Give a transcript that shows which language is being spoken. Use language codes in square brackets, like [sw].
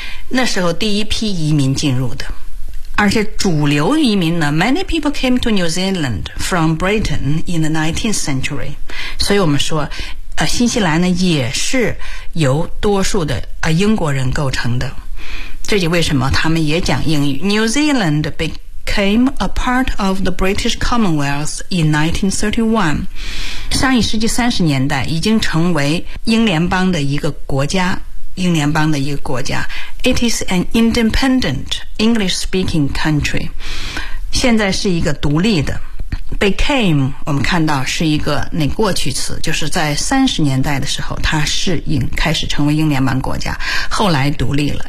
[zh] 那时候第一批移民进入的，而且主流移民呢 [en] ，Many people came to New Zealand from Britain in the 19th century。 [zh] 所以我们说，新西兰呢也是由多数的英国人构成的。这就为什么他们也讲英语。 [en] New Zealand became a part of the British Commonwealth in 1931。 [zh] 上一世纪三十年代已经成为英联邦的一个国家，英联邦的一个国家。 [en] It is an independent English-speaking country. [zh] 现在是一个独立的。 Became, 我们看到是一个那过去词，就是在30年代的时候，它适应开始成为英联邦国家，后来独立了。